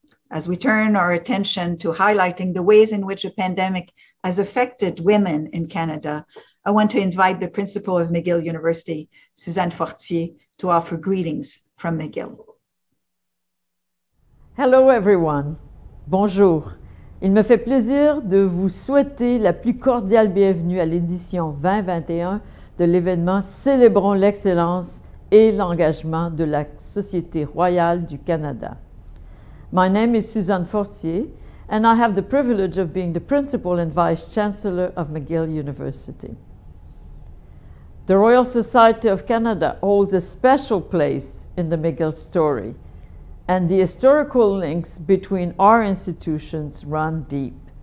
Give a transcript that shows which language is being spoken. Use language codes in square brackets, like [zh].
[en] As we turn our attention to highlighting the ways in which the pandemic has affected women in Canada, I want to invite the principal of McGill University, Suzanne Fortier, to offer greetings from McGill. Hello everyone. Bonjour. [fr] Il me fait plaisir de vous souhaiter la plus cordiale bienvenue à l'édition 2021 de l'événement Célébrons l'excellence et l'engagement de la Société royale du Canada. [en] My name is Suzanne Fortier, and I have the privilege of being the Principal and Vice Chancellor of McGill University. The Royal Society of Canada holds a special place in the McGill story, and the historical links between our institutions run deep.